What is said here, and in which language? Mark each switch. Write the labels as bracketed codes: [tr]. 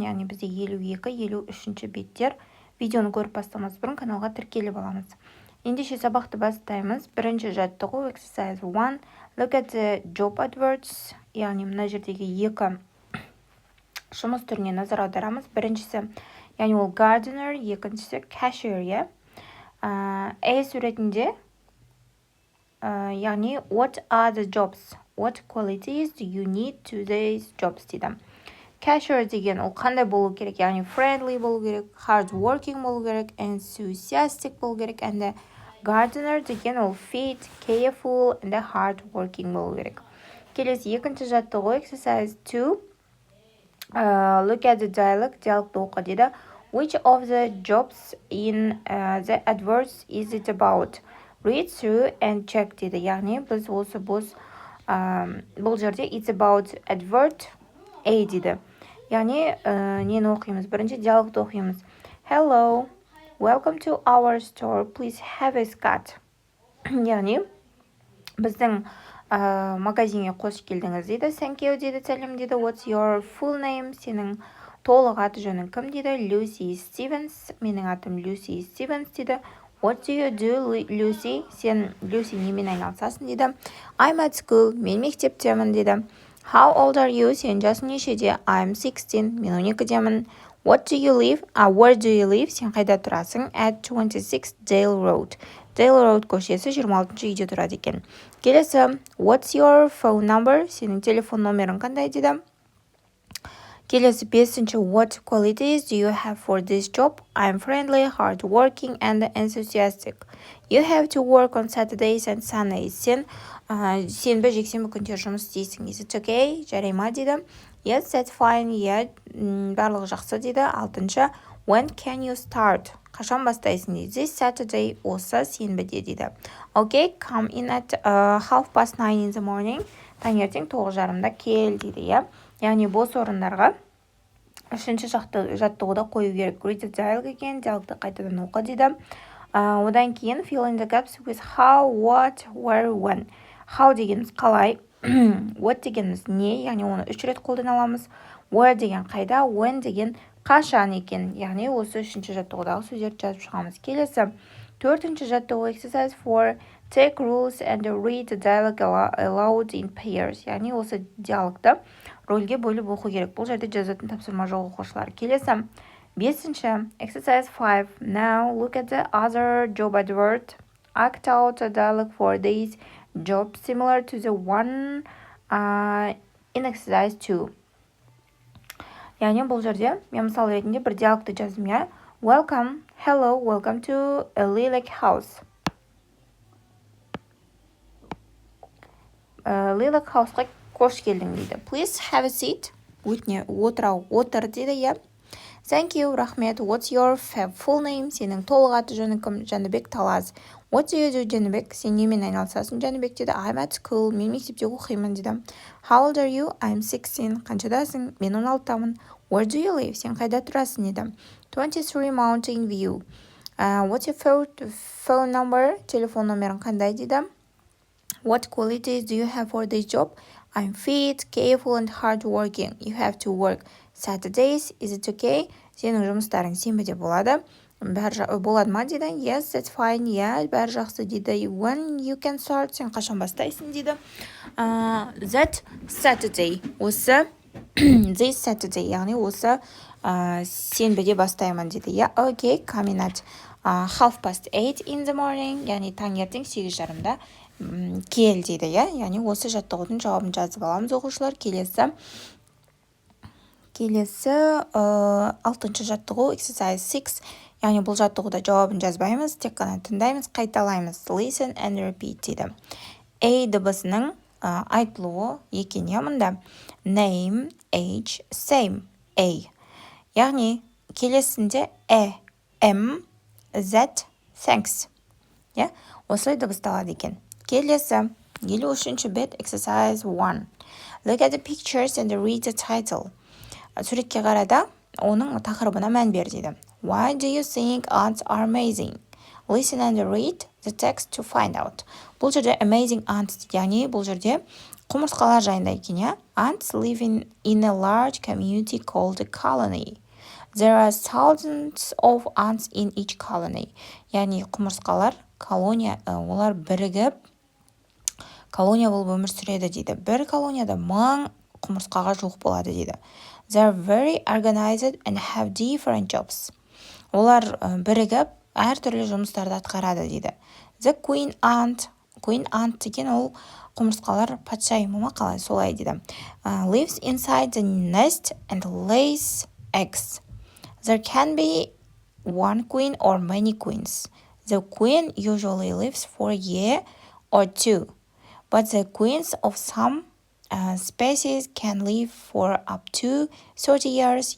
[kk] Яғни бізде 52-53 беттер. Видеоны көріп бастамас бұрын каналға тіркеліп аламыз. Ендеше сабақты бастаймыз. Бірінші жаттығу Exercise 1. [en] Look at the job adverts. [kk] Яғни мына жердегі екі жұмыс түріне назар аударамыз. Біріншісі, яғни ол gardener, екіншісі cashier. [en] A [kk] суретінде яғни [en] what are the jobs? What qualities do you need to these jobs дейді. [kk] Cashier деген ол қандай болу керек? Яғни friendly болу керек, hard working болу керек, enthusiastic болу керек, [en] and gardener [kk] деген ол [en] fit, careful, and hard working [kk] болу керек. Келесі екінші жаттығу exercise 2. [en] Look at the dialogue. [kk] Диалогты оқы дейді. [en] Which of the jobs in the adverts is it about? Read through and check дейді. [kk] Яғни біз осы бұл жерде [en] it's about advert A [kk] дейді. Яғни нені оқимыз? Бірінші диалогты оқимыз. [en] Hello, welcome to our store. Please have a cut. [kk] Яғни біздің магазинге қош келдіңіз дейді. [en] Thank you [kk] дейді, сәлем дейді. [en] What's your full name? [kk] Сенің толық аты жөнің кім дейді. [en] Lucy Stevens. [kk] Менің атым Lucy Stevens дейді. [en] What do you do, Lucy? [kk] Сен, Lucy, немен айналысасың дейді. [en] I'm at school. [kk] Мен мектептемін дейді. [en] How old are you? [kk] Сен жасың нешеде? [en] I'm 16. [kk] Мен 12-демін. [en] What do you live? Where do you live? [kk] Сен қайда тұрасың? [en] At 26 Dale Road. [kk] Dale Road көшесі 26-шы үйде тұрады екен. Келесі, [en] what's your phone number? [kk] Сенің телефон номерің қандай дейді. Келесі 5-ші, [en] what qualities do you have for this job? I'm friendly, hardworking, and enthusiastic. You have to work on Saturdays and Sundays. [kk] Сен сенбі, жексенбі күндері жұмыс істейсің. [en] Is it okay? [kk] Жарай ма дейді. [en] Yes, that's fine. [kk] Барлығы жақсы дейді. 6-ші, [en] when can you start? [kk] Қашан бастайсың дейді. [en] This Saturday, [kk] осы сенбіде дейді. [en] Okay, come in at 9:30 in the morning. [kk] Таңертең 9:30-да кел дейді. Яғни бос орындарға үшінші жаттығуда қою керек. [en] Read the dialogue [kk] екен, диалогты қайтадан оқы дейді. Одан кейін [en] fill in the gaps with how, what, where, when. [kk] How дегеніміз қалай, what дегеніміз не, яғни оны 3 рет қолдана аламыз. Where деген қайда, when деген қашан екен. Яғни осы үшінші жаттығудағы сөздерді жазып шығамыз. Келесі 4-ші жаттығу exercise 4. [en] Take rules and read the dialogue aloud in pairs. [kk] Яғни осы диалогты рөлге бөліп оқу керек. Бұл жерде жазатын тапсырма жоқ оқушылар. Келесі 5-ші exercise 5. [en] Now look at the other job advert. Act out a dialogue for this job similar to the one in exercise 2. [kk] Яғни бұл жерде мен мысал ретінде бір диалогты жаздым. [en] Welcome, hello, welcome to a lilac house. [kk] Lilac house'ға қош келдің дейді. [en] Please have a seat. [kk] Отыр дейді. [en] Thank you, рахмет. What's your full name? [kk] Сенің толық аты жөнің кім? Жәнібек Талаз. [en] What do you do, Жәнібек? [kk] Сен немен айналысасың? Жәнібек дейді. [en] I'm at school. [kk] Мен мектепте оқимын дейді. [en] How old are you? I'm 16. [kk] Қаншадасың? Мен 16-тамын. [en] Where do you live? [kk] Сен қайда тұрасың дейді. [en] 23 Mountain View. What's your phone number? [kk] Телефон номерің қандай дейді. [en] What qualities do you have for this job? I'm fit, careful, and hardworking. You have to work Saturdays. Is it okay? [kk] Сенің жұмыстарың сенбіде болады. Болады ма дейді. [en] Yes, that's fine. [kk] Бәрі жақсы дейді. [en] When you can start? [kk] Сен қашан бастайсың дейді. [en] That Saturday. [kk] Осы [en] this Saturday. [kk] Яғни осы сенбіде бастаймын дейді. [en] Okay, coming at 8:30 in the morning. [kk] Яғни таңертең 8:30-да кел дейді. Яғни осы жаттығудың жауабын жазып аламыз оқушылар. Келесі 6-ші жаттығу exercise 6. Яғни бұл жаттығуда жауабын жазбаймыз, тек қана тыңдаймыз, қайталаймыз. [en] Listen and repeat дейді. [kk] A дыбысының айтылуы екен. Мұнда name, age, same. A. Яғни келесінде M, Z, thanks. Осылай дыбысталады екен. Келесі 53-ші бет exercise 1. [en] Look at the pictures and read the title. [kk] Суретке қарада оның тақырыбына мән бер дейді. [en] Why do you think ants are amazing? Listen and read the text to find out. [kk] Бұл жерде amazing ants дейді, яғни бұл жерде құмырсқалар жайында екен, иә? [en] Ants live in a large community called a colony. There are thousands of ants in each colony. [kk] Яғни құмырсқалар колония, олар бірігіп колония болып өмір сүреді дейді. Бір колонияда 1000 құмырсқаға жуық болады дейді. [en] They are very organized and have different jobs. [kk] Олар бірігіп әртүрлі жұмыстарды атқарады дейді. The queen ant деген ол құмырсқалар патшайымы ма қалай, солай дейді. [en] Lives inside the nest and lays eggs. There can be one queen or many queens. The queen usually lives for a year or two, but the queens of some species can live for up to 30 years.